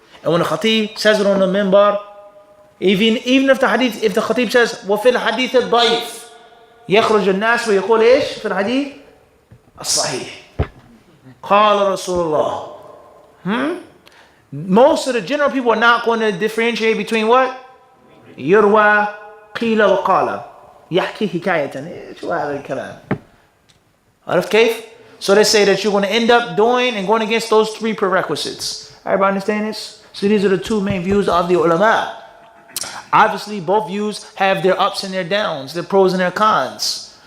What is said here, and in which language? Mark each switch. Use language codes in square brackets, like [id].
[en] And when the khatib says it on the minbar, even if the khatib says, [ar] وَفِي الْحَدِيثِ الضَّيْفِ يَخْرُجُ النَّاسُ وَيَقُولُ إيش في الحديث الصحيح قال رسول الله. [en] Most of the general people are not going to differentiate between what? [ar] يروى قيل وقال يحكي حكاية. شو هذا الكلام؟ عرفت كيف? [en] So they say that you're going to end up doing and going against those three prerequisites. Everybody understand this? So these are the two main views of the ulama. Obviously, both views have their ups and their downs, their pros and their cons.